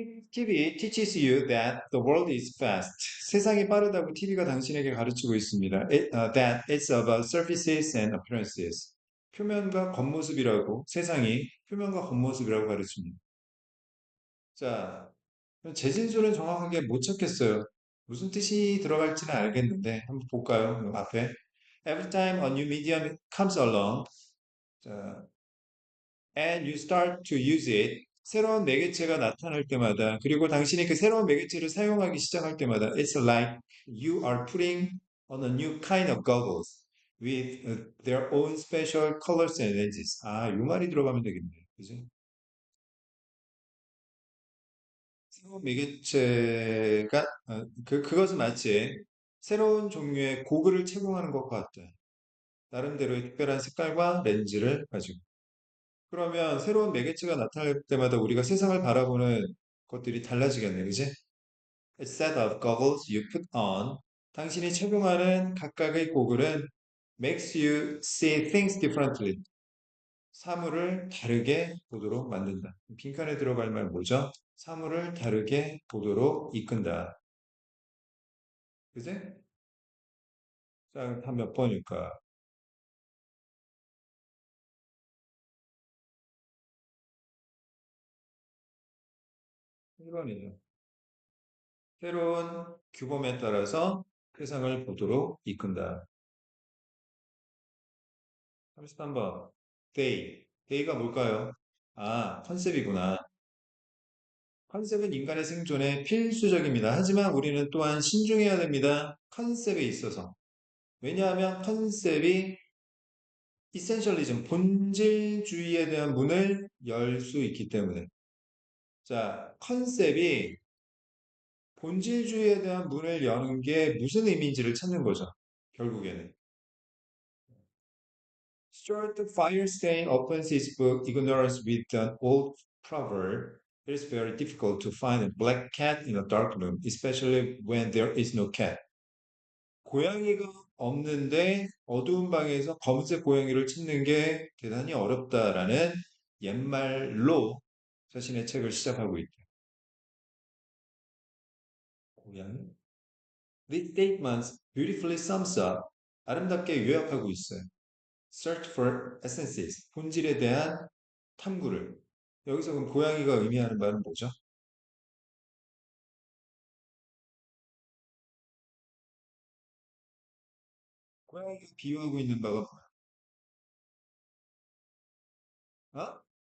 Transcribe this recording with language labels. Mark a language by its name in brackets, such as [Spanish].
[English] TV teaches you that the world is fast. [Korean] 세상이 빠르다고 TV가 당신에게 가르치고 있습니다. [English] That it's about surfaces and appearances. [Korean] 표면과 겉모습이라고 세상이 표면과 겉모습이라고 가르칩니다. 자, 재진술은 정확하게 못 찾겠어요. 무슨 뜻이 들어갈지는 알겠는데 한번 볼까요? 그 앞에 [English] Every time a new medium comes along, 자, and you start to use it. [Korean] 새로운 매개체가 나타날 때마다, 그리고 당신이 그 새로운 매개체를 사용하기 시작할 때마다, [English] it's like you are putting on a new kind of goggles with their own special colors and edges. [Korean] 아, 요 말이 들어가면 되겠네. 그지? 새로운 매개체가, 그것은 마치 새로운 종류의 고글을 착용하는 것과 같다. 나름대로의 특별한 색깔과 렌즈를 가지고. 그러면 새로운 매개체가 나타날 때마다 우리가 세상을 바라보는 것들이 달라지겠네, 그지? [English] A set of goggles you put on. [Korean] 당신이 착용하는 각각의 고글은 [English] makes you see things differently. [Korean] 사물을 다르게 보도록 만든다. 빈칸에 들어갈 말 뭐죠? 사물을 다르게 보도록 이끈다. 그지? 자, 한 몇 번일까? 1번이죠. 새로운 규범에 따라서 세상을 보도록 이끈다. 33번. Day. Day가 뭘까요? 아, 컨셉이구나. 컨셉은 인간의 생존에 필수적입니다. 하지만 우리는 또한 신중해야 됩니다. 컨셉에 있어서. 왜냐하면 컨셉이 이센셜리즘, 본질주의에 대한 문을 열 수 있기 때문에. 자, 컨셉이 본질주의에 대한 문을 여는 게 무슨 의미인지를 찾는 거죠. 결국에는. [English] Stuart Firestein opens his book Ignorance with an old proverb. It is very difficult to find a black cat in a dark room, especially when there is no cat. [Korean] 고양이가 없는데 어두운 방에서 검은색 고양이를 찾는 게 대단히 어렵다라는 옛말로 자신의 책을 시작하고 있다. 고양이? [English] This statement beautifully sums up [Korean] 아름답게 요약하고 있어요. [English] Search for essences [Korean] 본질에 대한 탐구를 여기서 그럼 고양이가 의미하는 바는 뭐죠? 고양이가 비유하고 있는 바가 뭐야? 어?